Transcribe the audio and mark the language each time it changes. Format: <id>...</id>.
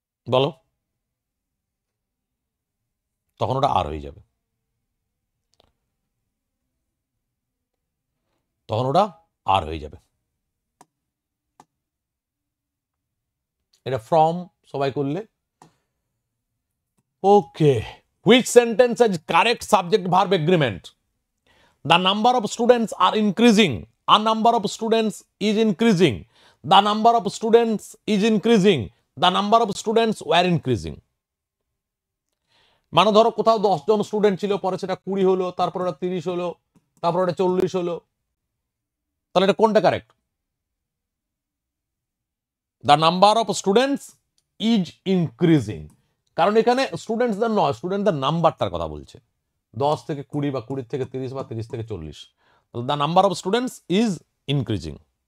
<bn>বলো, তখন ওটা আর হয়ে যাবে, তখন ওটা আর হয়ে যাবে। এটা ফ্রম সবাই করলে।</bn> <en>Okay, which sentence has correct subject verb agreement? The number of students are increasing. A number of students is increasing. The number of students is increasing. The number of students were increasing.</en> <bn>মানে ধরো কোথাও 10 জন student ছিল, পরে সেটা 20 হলো, তারপর ওটা 30 হলো, তারপর ওটা 40 হলো, তাহলে এটা কোনটা correct?</bn> <en>The number of students is increasing,</en> <bn>কারণ এখানে স্টুডেন্টসদের নয়, স্টুডেন্টদের নাম্বারটার কথা বলছে। 10 থেকে 20 বা 20 থেকে 30 বা 30 থেকে 40,</bn> <en>the number of students is increasing.</en>